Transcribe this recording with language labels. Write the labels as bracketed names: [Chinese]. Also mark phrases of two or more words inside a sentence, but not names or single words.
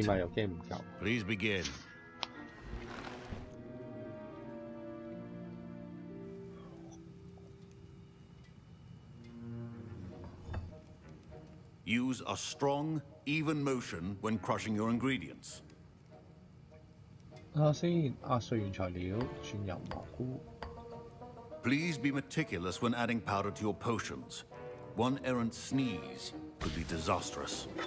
[English] Please begin. Use a strong, even motion when crushing your ingredients. [Cantonese] 睇下先，壓碎完材料，轉入蘑菇。 [English] Please be meticulous when adding powder to your potions. One errant sneeze could be disastrous.